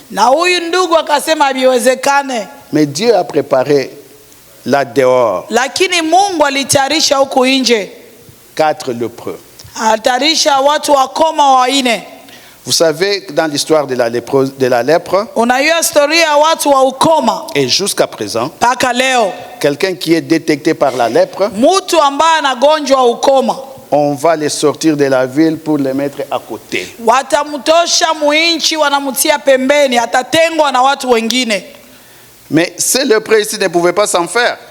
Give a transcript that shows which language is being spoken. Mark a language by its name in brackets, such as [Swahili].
[Swahili] Na huyu ndugu akasema haviwezekane. [French] Mais Dieu a préparé là dehors [Swahili] Lakini Mungu alitayarisha huku nje. [French] 4 lépreux. [Swahili] Alitayarisha watu wakoma waine. [French] Vous savez, dans l'histoire de la lèpre, [Swahili] Unajua historia ya watu wa ukoma [French] et jusqu'à présent, [Swahili] mpaka leo. [French] quelqu'un qui est détecté par la lèpre, [Swahili] Mtu ambaye anagonjwa ukoma, [French] on va les sortir de la ville pour les mettre à côté. [Swahili] watamtosha muinchi, wanamtia pembeni, atatengwa na watu wengine. [French] Mais ces lépreux ici ne pouvaient pas s'en faire.